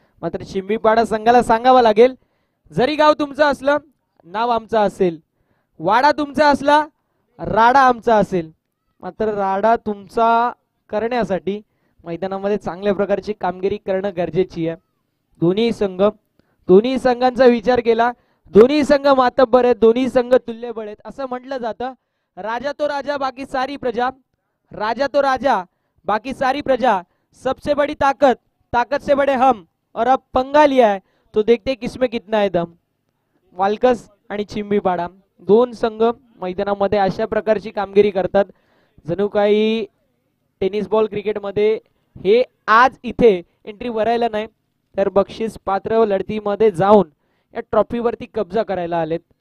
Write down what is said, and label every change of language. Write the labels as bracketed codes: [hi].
[mr] मात्र चिंबीपाडा संघाला सांगावं लागेल, जरी गाव तुमचं असलं नाव आमचं असेल, वाडा तुमचा असला राडा आमचा असेल. मात्र राडा तुमचा करण्यासाठी मैदानामध्ये चांगल्या प्रकारची कामगिरी करणं गरजेची आहे. दोन्ही संघांचा विचार केला, दोन्ही संघ मातब्बर आहेत, दोन्ही संघ तुल्यबळ आहेत. असं म्हटलं जातं, [hi] राजा तो राजा बाकी सारी प्रजा, राजा तो राजा बाकी सारी प्रजा, सबसे बड़ी ताकत ताकत से बड़े हम, और अब पंगा लिया है तो देखते किसमें कितना है दम. [mr] वालकस आणि चिंबीपाडा दोन संघ मैदानामध्ये अशा प्रकारची कामगिरी करतात जणू काही टेनिस बॉल क्रिकेटमध्ये हे आज इथे एंट्री भरायला नाही तर बक्षीस पात्र लढतीमध्ये जाऊन या ट्रॉफीवरती कब्जा करायला आलेत.